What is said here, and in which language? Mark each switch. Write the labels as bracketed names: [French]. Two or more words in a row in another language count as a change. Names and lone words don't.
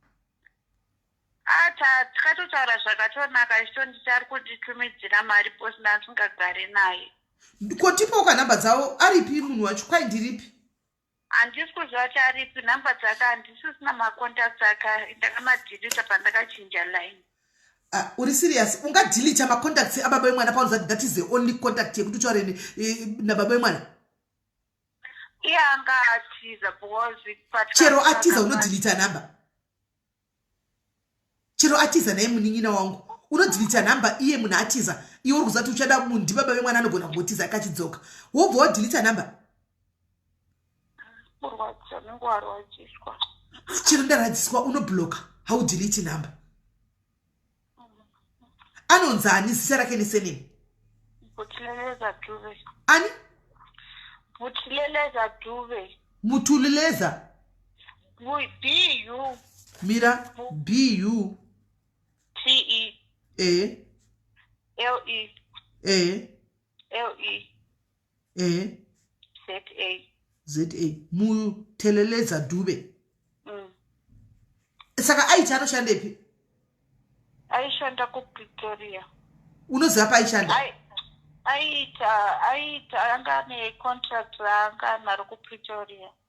[Shona] Tikatotaura zvakatonaka ichitonditi ari kunditumidzira mari posi ndandisingagari naye. Kotipoka namba dzavo aripi munhu wacho kwai ndiripi? Handisi kuziva kuti aripi namba dzake handisisina macontacts ake ndakamadhilita pandakachinja line. Uri serious? Ungadhilita macontacts ababa vemwana paunoziva [English] that is the only contact [Shona] yekuti utaure nababa vemwana? Iye anga atiza because chero atiza unodhilita namba. Chero atiza naye muningina wangu unodhilita namba iye munhu atiza iwe uri kuzati uchada munhu ndibaba vemwana anogona kungotiza akachidzoka wobva wadhilita namba. Chero ndaradziswa unobloka haudhiliti namba. Anonzi ani zita rake nesenemi? Mutileleza Dube. Ani? Mutileleza Dube. Mutuleleza? B-U. Mira, B-U. T-E. A. L-E. A. L-E. A. Z-A. Z-A. Muteleleza Dube. Saka aita anoshandepi? Aishanda kuPretoria. Unoziva paishanda? Aita anga necontract anga naro kuPretoria.